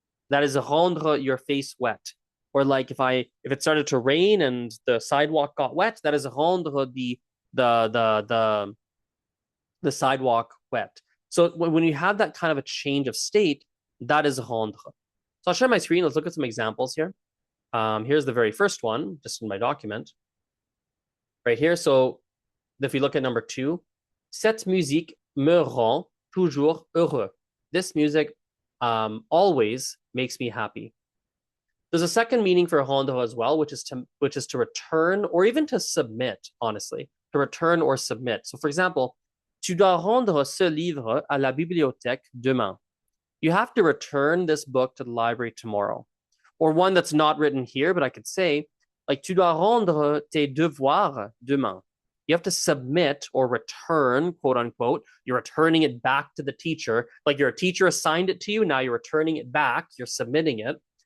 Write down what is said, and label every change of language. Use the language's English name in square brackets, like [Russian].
[English] That is rendre your face wet. Or like if it started to rain and the sidewalk got wet, that is rendre the sidewalk wet. So when you have that kind of a change of state, that is rendre. So I'll share my screen. Let's look at some examples here. Here's the very first one, just in my document. Right here. So if you look at number 2, [French] cette musique me rend toujours heureux. [English] This music always makes me happy. There's a second meaning for rendre as well, which is to return or even to submit, honestly, to return or submit. So for example, [French] tu dois rendre ce livre à la bibliothèque demain. [English] You have to return this book to the library tomorrow. Or one that's not written here, but I could say, like, [French] tu dois rendre tes devoirs demain. [English] You have to submit or return, quote unquote. You're returning it back to the teacher. Like your teacher assigned it to you. Now you're returning it back. You're submitting it.